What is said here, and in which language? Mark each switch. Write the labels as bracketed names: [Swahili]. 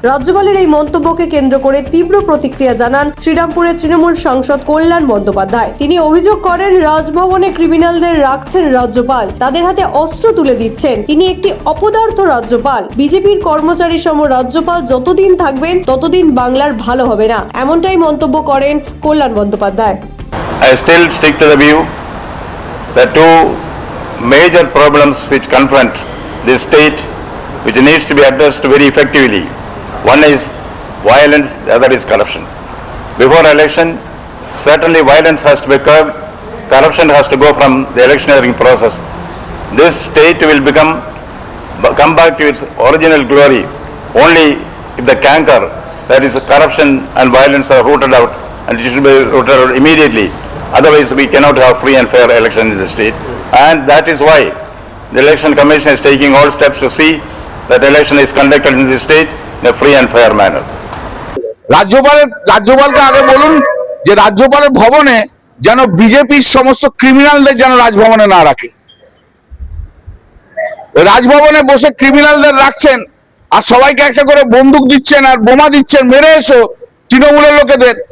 [Bangla] রাজ্যপালের এই মন্তব্যকে কেন্দ্র করে তীব্র প্রতিক্রিয়া জানান শ্রীরামপুরের তৃণমূল সাংসদ কল্যাণ বন্দ্যোপাধ্যায়। তিনি অভিযোগ করেন, রাজভবনে ক্রিমিনালদের রাখছেন রাজ্যপাল, তাদের হাতে অস্ত্র তুলে দিচ্ছেন। তিনি একটি অপদার্থ রাজ্যপাল। বিজেপির কর্মচারী সম রাজ্যপাল যতদিন থাকবেন ততদিন বাংলার ভালো হবে না, এমনটাই মন্তব্য করেন কল্যাণ Bandyopadhyay. [English] I still stick to the view that two major problems which confront this state, which needs to be addressed very effectively. One is violence, the other is corruption. Before election, certainly violence has to be curbed, corruption has to go from the electioneering process. This state will come back to its original glory only if the canker, that is corruption and violence, are rooted out, and it should be rooted out immediately. Otherwise we cannot have free and fair election in the state, and that is why the election commission is taking all steps to see that election is conducted in the state in a free and fair manner. [Bangla] রাজ্যপালকে আগে বলুন যে রাজ্যপালের ভবনে যেন বিজেপির সমস্ত ক্রিমিনালদের যেন রাজভবনে না রাখে। রাজভবনে বসে ক্রিমিনালদের রাখছেন আর সবাইকে একটা করে বন্দুক দিচ্ছেন আর বোমা দিচ্ছেন, মেরে এসো তৃণমূলের লোকেদের।